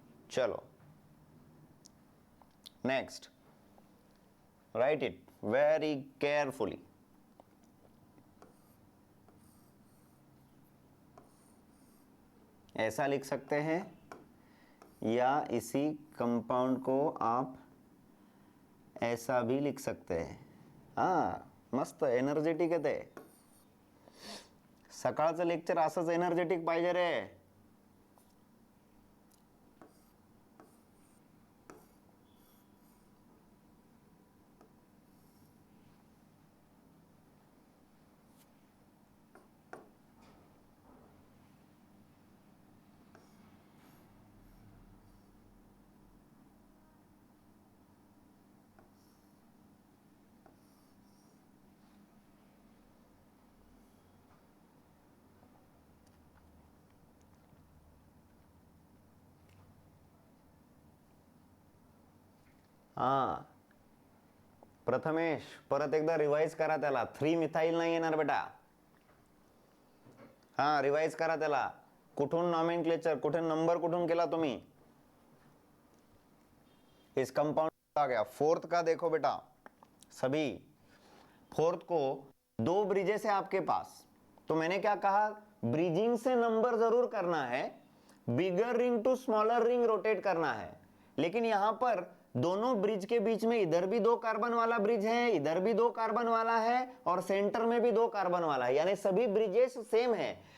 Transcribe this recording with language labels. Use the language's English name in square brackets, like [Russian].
[English] चलो next, write it very carefully. [Hindi] ऐसा लिख सकते हैं, या इसी कंपाउंड को आप ऐसा भी लिख सकते हैं. [Marathi] हा, मस्त एनर्जेटिक आहे ते. सकाळचं लेक्चर असंच एनर्जेटिक पाहिजे रे. हा, प्रथमेश परत एकदा रिवाइज करा त्याला. 3 मिथाइल नाही येणार बेटा. हा, रिवाइज करा त्याला. कुठून नॉमेनक्लेचर, कुठे नंबर कुठून केला तुम्ही? [Hindi] इस कंपाउंड आ गया. फोर्थ का देखो बेटा, सभी फोर्थ को 2 ब्रिजेस है आपके पास. तो मैंने क्या कहा, ब्रिजिंग से नंबर जरूर करना है, बिगर ring to smaller ring rotate करना है. लेकिन यहां पर दोनों ब्रिज के बीच में इधर भी 2 कार्बन वाला ब्रिज है, इधर भी 2 कार्बन वाला है, और सेंटर में भी 2 कार्बन वाला है, यानी सभी ब्रिजेस सेम है.